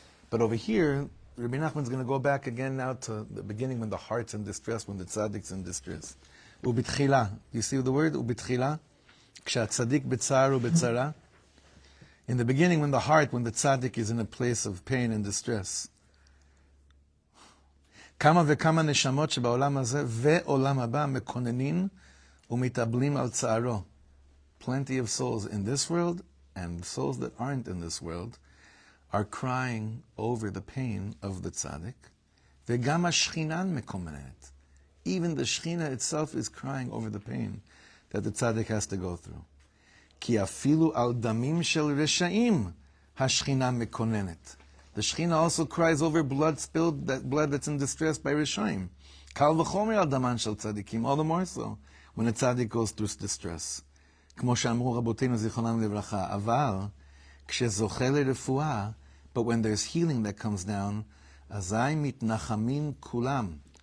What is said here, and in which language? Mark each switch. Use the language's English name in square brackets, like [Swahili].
[English] But over here, Rebbe Nachman's going to go back again now to the beginning when the heart's in distress, when the tzaddik's in distress. [Hebrew] Ubitchila. [English] You see the word? [Hebrew] Ubitchila? Kshat tzaddik b'tzar u'b'tzara. [English] In the beginning, when the tzaddik is in a place of pain and distress. [Hebrew] Kama v'kama neshamot שבעולם הזה ועולם הבא מקוננים ומתאבלים על צערו. [English] Plenty of souls in this world and souls that aren't in this world are crying over the pain of the tzaddik. [Hebrew] וגם השכינה מקומנת. [English] Even the Shechina itself is crying over the pain that the tzaddik has to go through. [Hebrew] כי אפילו על דמים של רשעים השכינה מקוננת. [English] The Shechina also cries over blood spilled, that blood that's in distress by Rishaim. [Hebrew] Kal v'chomer al daman shel tzadikim, [English] all the more so when a tzaddik goes through distress. [Hebrew] כמו שאמרו רבותינו זיכרונם לברכה, אבל כשזוכה לרפואה, [English] but when there's healing that comes down, [Hebrew] אזי מתנחמים כולם.